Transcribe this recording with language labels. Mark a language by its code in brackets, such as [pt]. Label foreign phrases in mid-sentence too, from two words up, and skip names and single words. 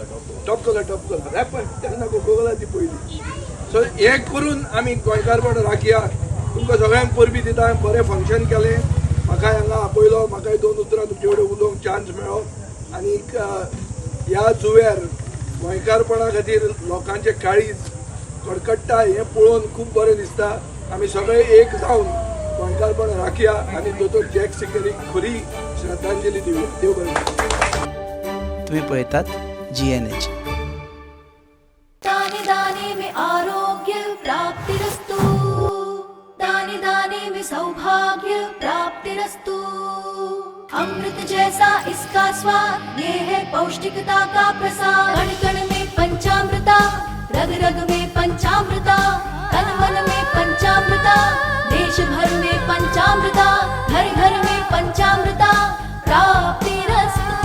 [kok] टॉपकोला रॅपर तेन्ना कोकोकोला ती पयली सो हें करून आमी गोंयकारपण राखया तुमकां सगळ्यांक परबी दिता बरें फंक्शन केलें म्हाकाय हांगा आपयलो म्हाकाय 2 उतरां तुमचे कडेन उलोवंक चान्स मेळ्ळो आनी ह्या जुंव्यार गोंयकारपणा खातीर लोकांचें काळीज कडकडटा हें पळोवन खूब बरें दिसता आमी सगळे एक जावन गोंयकारपण राखया आनी दोतोर जॅक सिकेरीक खरी श्रद्धांजली दिवया देव बरें तुम्ही पळयतात GNH [hi] दाने दाने में [sa] आरोग्य प्राप्तिरस्तु [hi] दाने दाने में [sa] सौभाग्य प्राप्तिरस्तु [hi] अमृत जैसा इसका स्वाद ये है पौष्टिकता का प्रसाद कण कण में पंचामृता रग रग में पंचामृता तन मन में पंचामृता देश भर में पंचामृता घर घर में पंचामृता प्राप्तिरस्तु